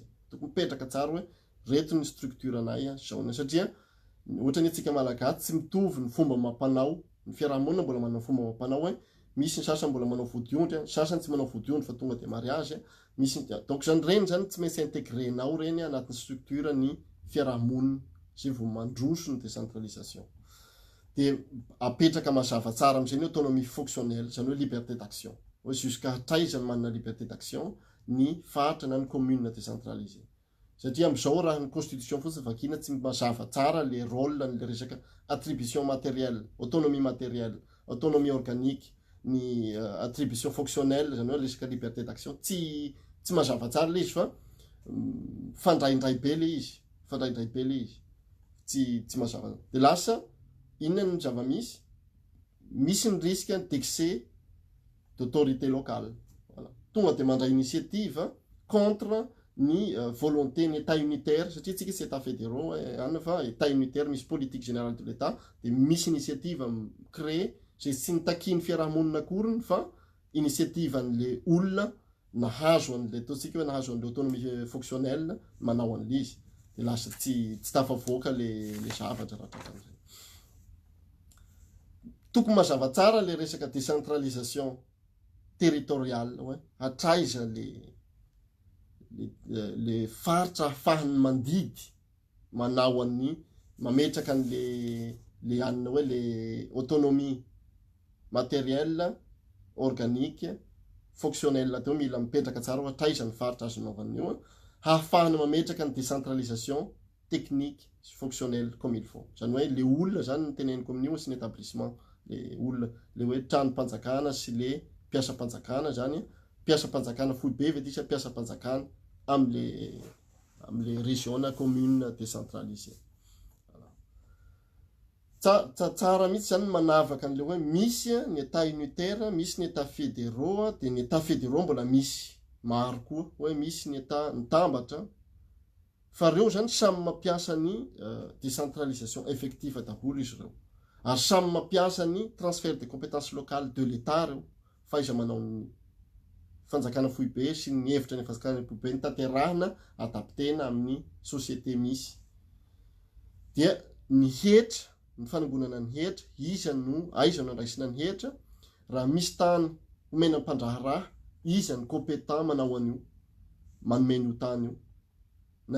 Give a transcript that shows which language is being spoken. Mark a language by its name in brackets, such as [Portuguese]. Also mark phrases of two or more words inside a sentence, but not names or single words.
[Malagasy] Tokony mipetraka tsara hoe reto ny structure anay zao satria ohatra ny antsika malagasy tsy mitovy ny fomba mampanao ny fiarahamonina mbola manao fomba mampanao hoe misy ny sasany mbola manao vodiondry sasany tsy manao vodiondry fa tonga dia mariage misy donc zany reny zany tsy maintsy intégrenao reny anatin'ny structure ny fiarahamonina zay vao mandroso ny décentralisation. Dia apetraka mazava tsara amin'izay ny [French] autonomie fonctionnelle [Malagasy] zany hoe [French] liberté d'action [Malagasy] hoe jusqu'à hatraiza ny manana [French] liberté d'action [Malagasy] ny faritra na ny [French] commune décentralisé. [Malagasy] Satria amin'izao raha ny constitution fotsiny vakiana tsy mazava tsara le rôle n'le resaka [French] attribution matérielle, autonomie matérielle, autonomie organique, [Malagasy] ny [French] attribution fonctionnelle [Malagasy] zany hoe resaka [French] liberté d'action [Malagasy] tsy mazava tsara le izy fa fandraindray be le izy, tsy mazava. De lasa inona ny zava-misy? Misy ny [French] risque d'excès d'autorité locale. Voilà. [Malagasy] Tonga de mandray [French] initiative contre [Malagasy] ny volonté ny [French] état unitaire [Malagasy] satria tsika tsy [French] état fédéraux [Malagasy] anna fa [French] état unitaire [Malagasy] misy [French] politique générale de l'état [Malagasy] de misy [French] initiative créer [Malagasy] zay tsy nitakiny fiarahamonina akoriny fa initiative an'le olona nahazo an'le ataontsika hoe nahazo an'le [French] autonomie fonctionnelle [Malagasy] manao an'le izy de lasa tsy tafavoaka le zavatra rahatran'izay. Tokony mazava tsara le resaka [French] décentralisation territoriale [Malagasy] hoe hatraiza le faritra ahafahany mandidy manao an'ny mametraka le anina hoe le [French] autonomie matérielle, organique, fonctionnelle [Malagasy] teo mila mipetraka tsara hoe hatraiza ny faritra azo naovan'io hahafahany mametraka ny [French] décentralisation technique [Malagasy] sy [French] fonctionnelle comme il faut. [Malagasy] Zany hoe le olona zany ny teneniko amin'io sy ny établissement le olona le hoe trano-panjakana sy le mpiasa-panjakana zany mpiasa-panjakana fohy be vedisa mpiasa-panjakana am'le région na [French] commune décentralisée. [Malagasy] Tsara mihitsy zany manavaka an'le hoe misy ny [French] état unitaire, [Malagasy] misy ny [French] état fédéraux [Malagasy] de ny [French] état fédéraux [Malagasy] mbola misy maro koa hoe misy ny état nitambatra fa reo zany samy mampiasa ny [French] décentralisation effective [Malagasy] daholo izy reo ary samy mampiasa ny [French] transfert de compétences locales de l'état [Malagasy] reo faiza manao ny fanjakana fohy be sy ny hevitra ny fanjakana fohy be ny tanterahana adaptena amin'ny société misy dia ny hetra ny fanangonana ny hetra iza no aiza no andraisina ny hetra raha misy tany omena mpandraharaha iza ny compétent manao an'io manome io tany io na